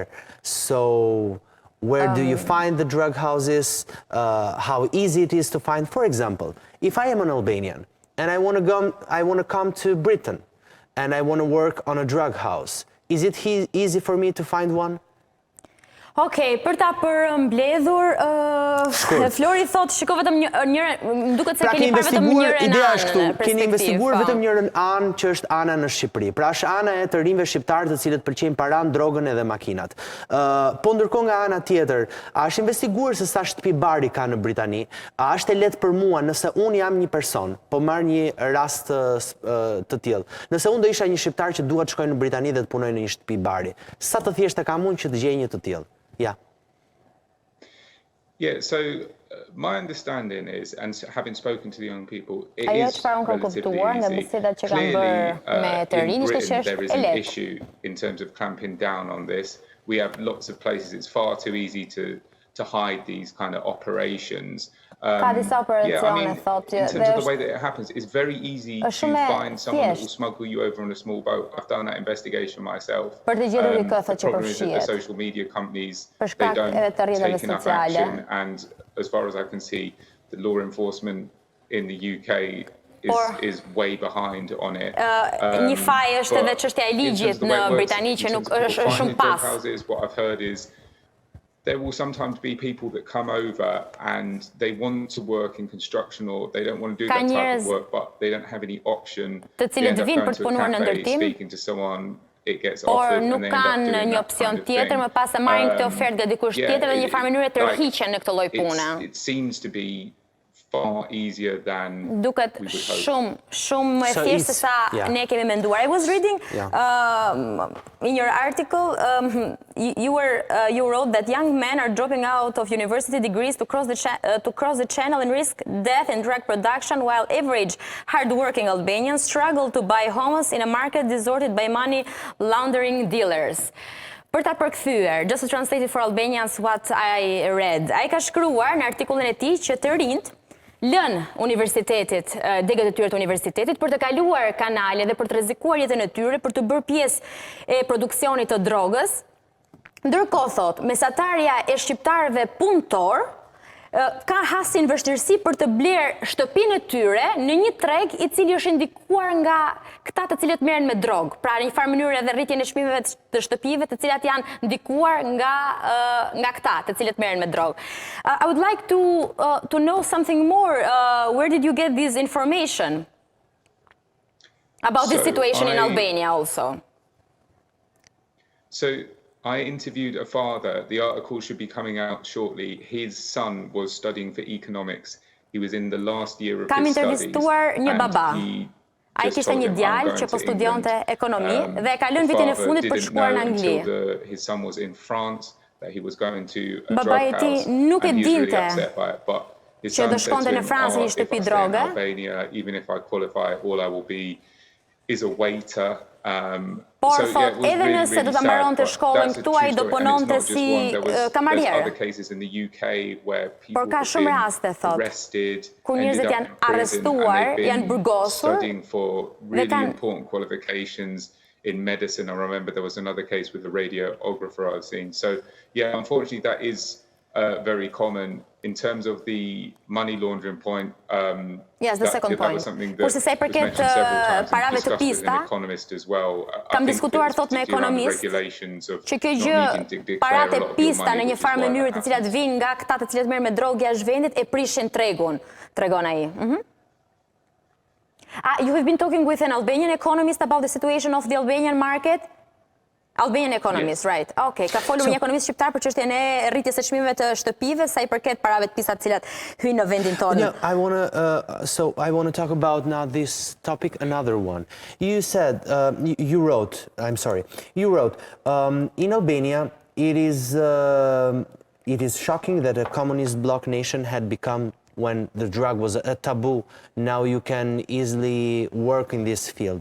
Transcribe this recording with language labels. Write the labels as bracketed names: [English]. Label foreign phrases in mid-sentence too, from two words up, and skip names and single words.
[English] So where do you find the drug houses? How easy it is to find? For example, if I am an Albanian and I want to come to Britain and I want to work on a drug house, is it easy for me to find one? [Albanian] Okej, për ta përmbledhur, Flori thot, shiko vetëm njërën, duket se keni parë vetëm njërën anë perspektiv. Keni investiguar vetëm njërën anë që është ana në Shqipëri. Pra është ana e të rinjve shqiptarë të cilët pëlqejnë paran, drogën edhe makinat. Po ndërkohë nga ana tjetër, a është investiguar se sa shtëpi bari ka në Britani? A është e lehtë për mua nëse unë jam një person, po marr një rast të tillë. Nëse unë do isha një shqiptar që dua të shkoj në Britani dhe të punoj në një shtëpi bari, sa të thjeshtë kam unë që të gjej një të tillë? [English] Yeah, so my understanding is, and having spoken to the young people, it is relatively easy. Clearly, in Britain, there is an issue in terms of clamping down on this. We have lots of places. It's far too easy to hide these kind of operations. [Albanian] Ka disa operacione, thotë. [English] In terms of the way that it happens, it's very easy to find someone that will smuggle you over on a small boat. I've done that investigation myself. [Albanian] Për të gjetur këtë [English] The problem is that the social media companies, they don't take enough action. And as far as I can see, the law enforcement in the UK is way behind on it. [Albanian] Një faj është edhe çështja e ligjit në Britani që nuk është shumë pas. [English] What I've heard is there will sometimes be people that come over and they want to work in construction or they don't want to do that type of work, but they don't have any option. [Albanian] Të cilët vinë për të punuar në ndërtim, [English] speaking to someone, it gets offered, [Albanian] por nuk kanë një opsion tjetër, më pas e marrin këtë ofertë nga dikush tjetër dhe një farë mënyre të rrhiqen në këtë lloj pune. [English] It seems to be far easier than [Albanian] duket shumë më e thjeshtë se sa ne kemi menduar. [English] I was reading in your article, you wrote that young men are dropping out of university degrees to cross the channel and risk death in drug production, while average hard-working Albanians struggle to buy homes in a market distorted by money laundering dealers. [Albanian] Për ta përkthyer, [English] just to translate it for Albanians what I read, [Albanian] ai ka shkruar në artikullin e tij që të rinjt lën universitetit, degët e tyre të universitetit, për të kaluar kanale dhe për të rrezikuar jetën e tyre, për të bërë pjesë e produksionit të drogës. Ndërkohë, thot, mesatarja e shqiptarëve punëtor ka hasin vështirësi për të blerë shtëpinë e tyre në një treg i cili është indikuar nga këta të cilët merren me drogë. Pra në një farë mënyrë edhe rritjen e çmimeve të shtëpive të cilat janë ndikuar nga këta të cilët merren me drogë. [English] I would like to know something more. Where did you get this information about this situation in Albania also? So I interviewed a father. The article should be coming out shortly. His son was studying for economics. He was in the last year of his studies. [Albanian] Kam intervistuar një baba. Ai kishte një djalë që po studionte ekonomi dhe ka lënë vitin e fundit për të shkuar në Angli. [English] His son was in France, that he was going to a drug [Albanian] Babai i tij [English] house. [Albanian] nuk e [English] And he was really [Albanian] dinte [English] upset by it, but his [Albanian] që [English] son [Albanian] do [English] said [Albanian] shkonte [English] to [Albanian] në [English] him, [Albanian] Francë një [English] if [Albanian] shtëpi [English] I stay in [Albanian] droge. [English] Albania, even if I qualify, all I will be is a waiter. [Albanian] Por thot, edhe nëse do ta mbaronte shkollën këtu, ai do punonte si kamarier. Por ka shumë raste, thot, kur njerëzit janë arrestuar, janë burgosur dhe kanë [English] in medicine. I remember there was another case with a radiographer I've seen. So yeah, unfortunately that is very common. In terms of the money laundering point, yes, the second point. [Albanian] Kurse sa I përket parave të pista, kam diskutuar thot me ekonomist që kjo gjë, paratë e pista në një farë mënyrë të cilat vinë nga këta të cilët merren me drogë jashtë vendit e prishin tregun, tregon ai. [English] You have been talking with an Albanian economist about the situation of the Albanian market? Albanian economist, right. [Albanian] Okay, ka folur një ekonomist shqiptar për çështjen e rritjes së çmimeve të shtëpive sa I përket parave të pista të cilat hyjnë në vendin tonë. [English] Yeah, I want to talk about now this topic, another one. You said, you wrote, in Albania, it is shocking that a communist bloc nation had become, when the drug was a taboo, now you can easily work in this field.